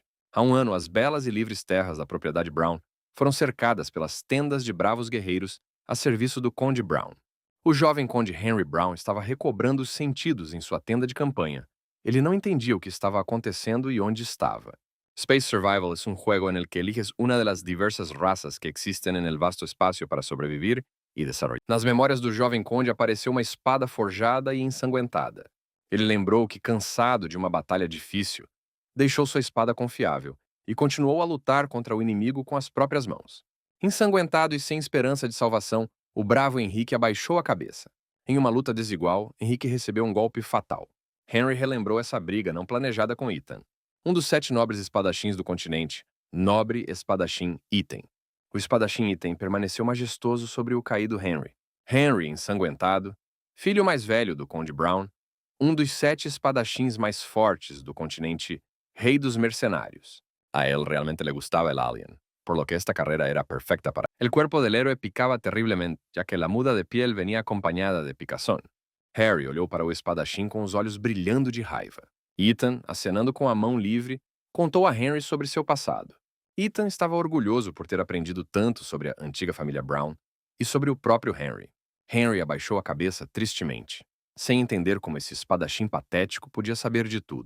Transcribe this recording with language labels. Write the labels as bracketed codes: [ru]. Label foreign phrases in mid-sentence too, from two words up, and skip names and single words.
[pt] Há um ano, as belas e livres terras da propriedade Brown foram cercadas pelas tendas de bravos guerreiros a serviço do Conde Brown. O jovem Conde Henry Brown estava recobrando os sentidos em sua tenda de campanha. Ele não entendia o que estava acontecendo e onde estava. [es] Space Survival es un juego en el que eliges una de las diversas razas que existen en el vasto espacio para sobrevivir e desarrollar. [pt] Nas memórias do jovem conde apareceu uma espada forjada e ensanguentada. Ele lembrou que, cansado de uma batalha difícil, deixou sua espada confiável e continuou a lutar contra o inimigo com as próprias mãos. Ensanguentado e sem esperança de salvação, o bravo Henrique abaixou a cabeça. Em uma luta desigual, Henrique recebeu um golpe fatal. Henry relembrou essa briga não planejada com Ethan, um dos 7 nobres espadachins do continente, nobre espadachim Ethan. O espadachim Ethan permaneceu majestoso sobre o caído Henry. Henry, ensanguentado, filho mais velho do Conde Brown, um dos 7 espadachins mais fortes do continente, rei dos mercenários. [es] A él realmente le gustaba el alien, por lo que esta carrera era perfecta para él. El cuerpo del héroe picaba terriblemente, ya que la muda de piel venía acompañada de picazón. [pt] Harry olhou para o espadachim com os olhos brilhando de raiva. Ethan, acenando com a mão livre, contou a Henry sobre seu passado. Ethan estava orgulhoso por ter aprendido tanto sobre a antiga família Brown e sobre o próprio Henry. Henry abaixou a cabeça tristemente, sem entender como esse espadachim patético podia saber de tudo.